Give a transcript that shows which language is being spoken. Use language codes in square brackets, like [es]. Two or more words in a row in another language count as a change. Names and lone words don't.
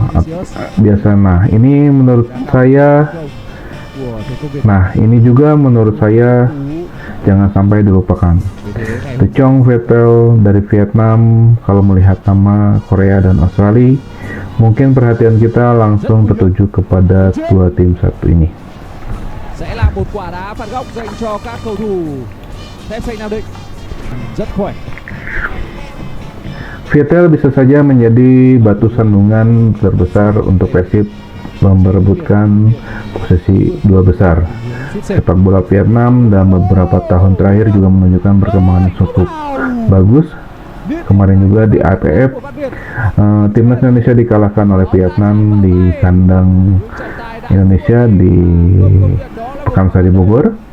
[id] Ini juga menurut saya jangan sampai dilupakan. The Chong Viettel dari Vietnam. Kalau melihat nama Korea dan Australia, mungkin perhatian kita langsung tertuju kepada dua tim satu ini. [vi] Sẽ là một quả đá phạt góc dành cho các cầu thủ FC Nam Định. Rất khỏe. [id] Viettel bisa saja menjadi batu sandungan terbesar untuk Persib memperebutkan posisi dua besar. Sepak bola Vietnam dalam beberapa tahun terakhir juga menunjukkan perkembangan yang cukup bagus. Kemarin juga di AFF, timnas Indonesia dikalahkan oleh Vietnam di kandang Indonesia di Pekansari Bogor.